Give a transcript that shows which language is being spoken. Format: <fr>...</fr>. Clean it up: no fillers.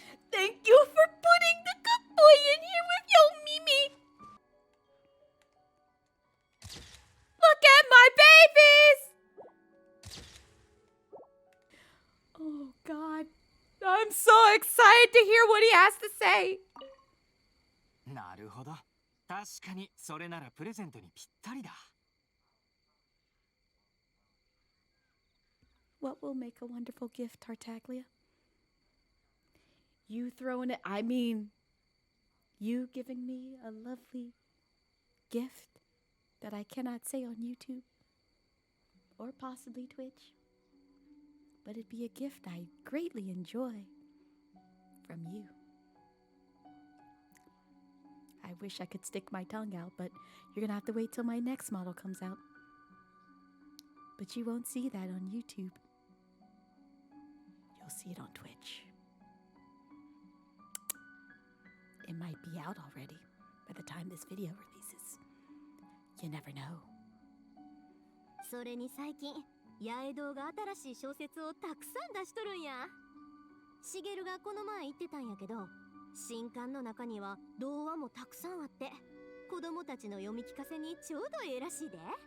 <en>Thank you for putting the good boy in here with Yo Mimi. Look at my babies. Oh God. I'm so excited to hear what he has to say.</en> <ja>なるほど。確かにそれならプレゼントにぴったりだ。</ja> <en>What will make a wonderful gift, Tartaglia? You throwing it, I mean, you giving me a lovely gift that I cannot say on YouTube or possibly Twitch. But it'd be a gift I greatly enjoy from you. I wish I could stick my tongue out, but you're gonna have to wait till my next model comes out. But you won't see that on YouTube. You'll see it on Twitch. It might be out already by the time this video releases. You never know.</en> <ja>それに最近、八重堂が新しい小説をたくさん出しとるんや。しげるがこの前言ってたんやけど、新刊の中には童話もたくさんあって、子供たちの読み聞かせにちょうどええらしいで。</ja>